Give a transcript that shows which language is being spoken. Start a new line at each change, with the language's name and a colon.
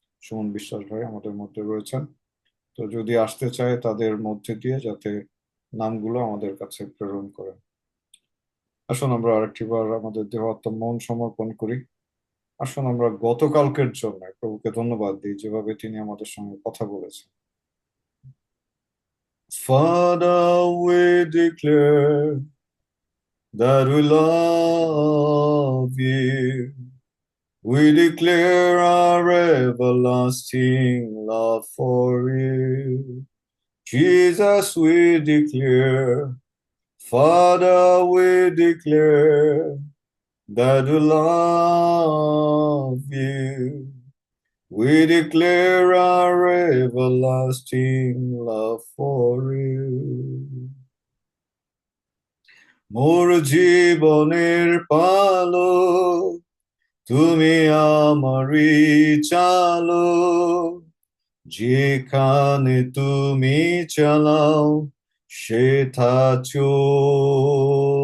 Bangla: সুমন বিশ্বাস ভাই আমাদের মধ্যে রয়েছেন। তো যদি আসতে চায় তাদের মধ্যে দিয়ে যাতে নামগুলো আমাদের কাছে প্রেরণ করেন। আসুন আমরা আরেকটিবার আমাদের দেহ আত্মা মন সমর্পণ করি। আসুন আমরা গতকালকের জন্য প্রভুকে ধন্যবাদ দিই, যেভাবে তিনি আমাদের সঙ্গে কথা বলেছেন।
English: Father, we declare that we love you. We declare our everlasting love for you. Jesus, we declare, Father, we declare that we love you. We declare our everlasting love for you.
Bangla: মোর জীবনের পালক, তুমি আমারই চালক, যেখানে তুমি চালাও সেথা চলবো।